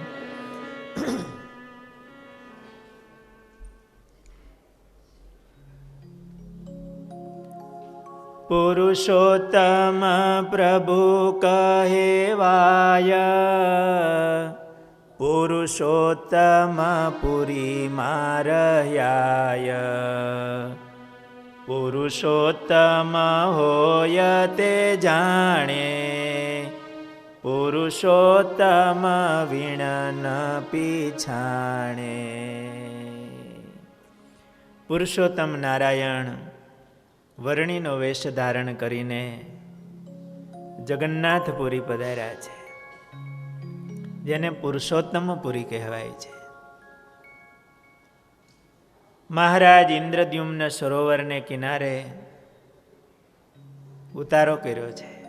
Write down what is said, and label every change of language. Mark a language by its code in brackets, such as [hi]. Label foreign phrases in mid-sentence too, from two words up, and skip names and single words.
[gu] પુરુષોત્તમ પ્રભુ કહેવાય, પુરુષોત્તમ પુરી મારયાય। પુરુષોત્તમ હોય તે જાણે, પુરુષોત્તમ વીણ ન પીછાણે। પુરુષોત્તમ નારાયણ વર્ણિનો વેશ ધારણ કરીને જગન્નાથપુરી પધાર્યા છે, જેને પુરુષોત્તમપુરી કહેવાય છે. મહારાજ ઇન્દ્રદ્યુમ્ન સરોવરને કિનારે ઉતારો કર્યો છે.